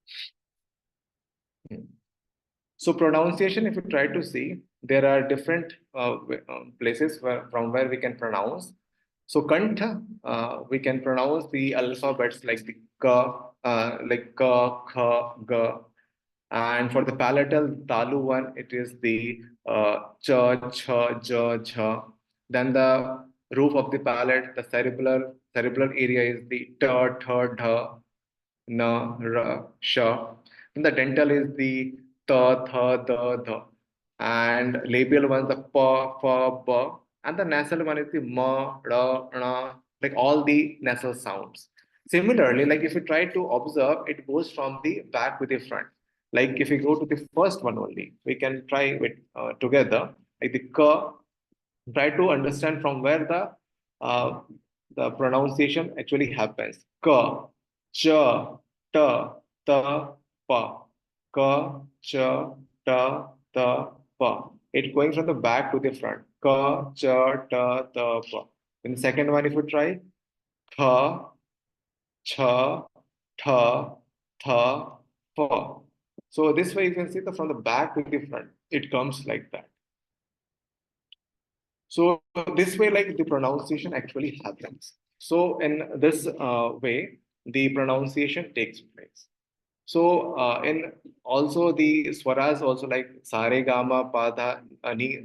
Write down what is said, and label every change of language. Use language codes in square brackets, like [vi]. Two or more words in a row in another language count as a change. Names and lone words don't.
[en] So pronunciation, if you try to see, there are different places from where we can pronounce. So Kantha, we can pronounce the alphabets like the Ka, like Ka, Kha, Ga. And for the palatal talu one, it is the cha, cha, ja, jha. Then the roof of the palate, the cerebral area is the ta, tha, dha, na, ra, sha. And the dental is the ta, tha, da, dha. And labial one, the pa, fa, ba. And the nasal one is the ma, ra, na, like all the nasal sounds. Similarly, like if you try to observe, it goes from the back to the front. Like if we go to the first one only, we can try it together. Like the ka, try to understand from where the pronunciation actually happens. Ka, cha, ta, ta, pa. Ka, cha, ta, ta, pa. It's going from the back to the front. Ka, cha, ta, ta, pa. In the second one, if you try, tha, cha, tha, tha, pa. So this way you can see that from the back to the front, it comes like that. So this way, like the pronunciation actually happens. So in this way, the pronunciation takes place. So in also the swaras also like sare gama pada ani.